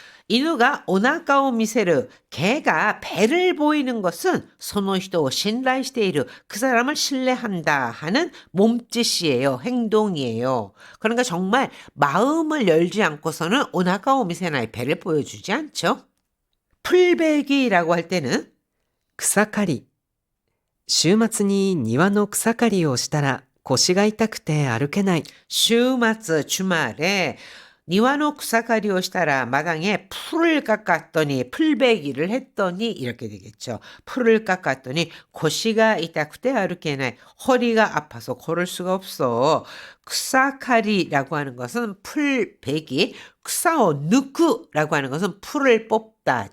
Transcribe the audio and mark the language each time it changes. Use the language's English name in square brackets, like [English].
[Japanese] 이누가 오나카오 미세르 [Korean] 개가 배를 보이는 것은 [Japanese] 소노히토 신라이시테이르 [Korean] 그 사람을 신뢰한다 하는 몸짓이에요. 행동이에요. 그러니까 정말 마음을 열지 않고서는 [Japanese] 오나카오 미세나의 [Korean] 배를 보여주지 않죠. 풀베기라고 할 때는 [Japanese] 草刈り。週末に庭の草刈りをしたら腰が痛くて歩けない。 [Korean] 슈마츠 주말에 [Japanese] 니와노 쿠사카리오 시타라 [Korean] 마당에 풀을 깎았더니 풀베기를 했더니 이렇게 되겠죠. 풀을 깎았더니 [Japanese] 고시가 이따쿠테 아르케나이 [Korean] 허리가 아파서 걸을 수가 없어. 쿠사카리라고 하는 것은 풀베기, [Japanese] 쿠사오 누쿠라고 [Korean] 하는 것은 풀을 뽑다.